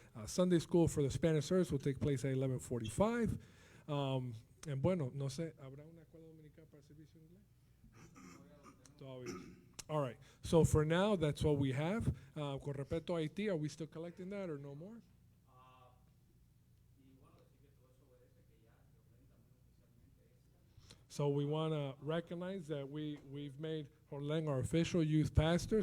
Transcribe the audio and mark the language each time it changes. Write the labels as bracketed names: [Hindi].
[English] Sunday School for the Spanish service will take place at 11:45. [Spanish] And bueno, no sé, ¿habrá una escuela dominical para el servicio en inglés? [English] All right. So for now, that's what we have. [Spanish] Con respecto a Haití, [English] are we still collecting that or no more? So we want to recognize that we've made Jorlen our official youth pastor.